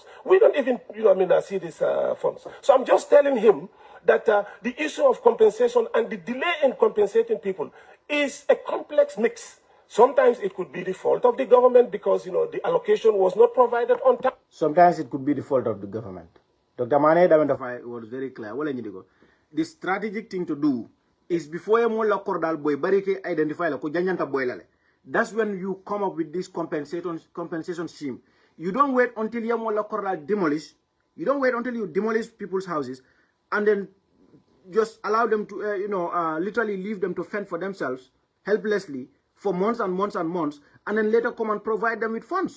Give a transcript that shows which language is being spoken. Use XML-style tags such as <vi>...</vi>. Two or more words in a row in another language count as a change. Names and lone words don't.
<en>We don't even, see these funds. So I'm just telling him that the issue of compensation and the delay in compensating people is a complex mix. Sometimes it could be the fault of the government because, the allocation was not provided on time. Sometimes it could be the fault of the government. Dr. Manneh was very clear. The strategic thing to do is before you</en> <man>cordal boy barike</man> <en>identify</en> <man>la ko janyanta boy lale.</man> <en>That's when you come up with this compensation scheme. You don't wait until you cordal demolish. You don't wait until you demolish people's houses and then just allow them to literally leave them to fend for themselves helplessly for months and months and months, and then later come and provide them with funds.</en>